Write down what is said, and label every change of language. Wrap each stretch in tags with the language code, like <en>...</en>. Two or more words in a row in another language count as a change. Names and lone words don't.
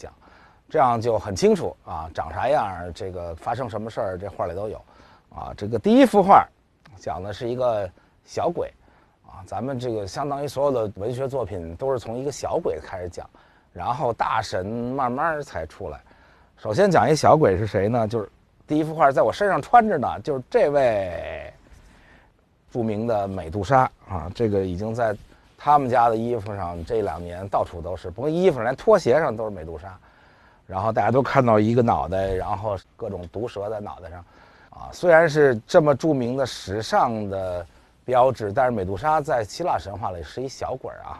<zh>這樣就很清楚啊，長啥樣，這個發生什麼事兒，這畫裡都有，這個第一幅畫講的是一個小鬼，咱們這個相當於所有的文學作品都是從一個小鬼開始講，然後大神慢慢才出來。首先講一小鬼是誰呢？就是第一幅畫在我身上穿着呢，就是這位著名的美杜莎啊，這個已經在他們家的衣服上這2年到處都是，不光衣服上，連拖鞋上都是美杜莎。然後大家都看到一個腦袋，然後各種毒蛇在腦袋上，雖然是這麼著名的時尚的標誌，但是美杜莎在希臘神話裡是一小鬼啊。</zh>